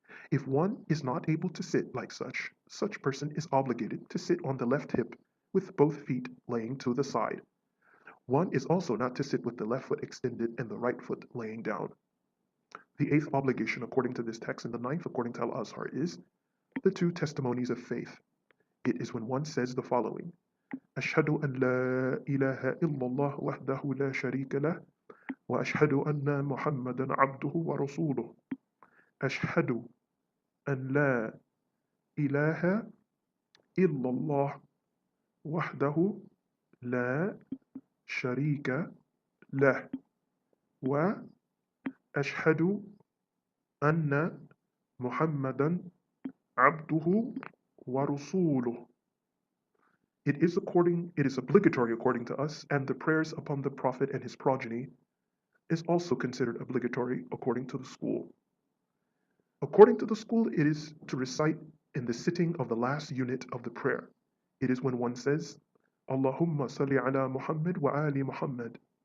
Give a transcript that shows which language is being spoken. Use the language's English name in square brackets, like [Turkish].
[English] If one is not able to sit like such person is obligated to sit on the left hip with both feet laying to the side. One is also not to sit with the left foot extended and the right foot laying down. The 8th obligation according to this text and the 9th according to Al-Azhar is the 2 testimonies of faith. It is when one says the following: [Arabic] أشهد أن لا إله إلا الله وحده لا شريك له وأشهد أن محمدا عبده ورسوله. أشهد أن لا إله إلا الله وحده لا شريك له وأشهد أن محمدا عبده ورسوله. [English] It is obligatory according to us, and the prayers upon the Prophet and his progeny is also considered obligatory according to the school. According to the school, it is to recite in the sitting of the last unit of the prayer. It is when one says, [Arabic] Allahumma salli ala Muhammad wa ali Muhammad.